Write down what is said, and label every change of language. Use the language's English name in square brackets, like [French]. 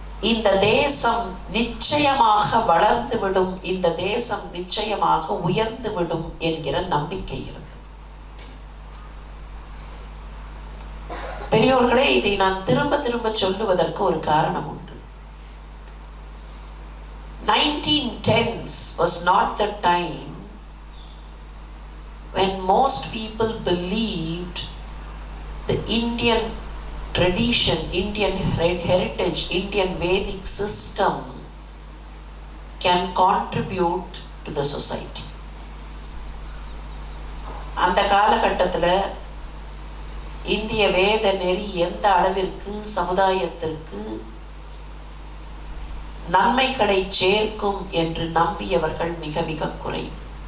[Tamil] இந்த தேசம் நிச்சயமாக வளர்ந்துவிடும், இந்த தேசம் நிச்சயமாக உயர்ந்துவிடும் என்கிற நம்பிக்கை இருந்தது. பெரியோர்களே, இதை நான் திரும்ப திரும்ப சொல்லுவதற்கு ஒரு காரணம் உண்டு. [English] 1910s was not the time when most people believed the Indian tradition, Indian heritage, Indian Vedic system can contribute to the society. [Tamil] அந்த காலகட்டத்தில் இந்திய வேத நெறி எந்த அளவிற்கு சமுதாயத்திற்கு நன்மைகளை சேர்க்கும் என்று நம்பியவர்கள் மிக மிக குறைவு.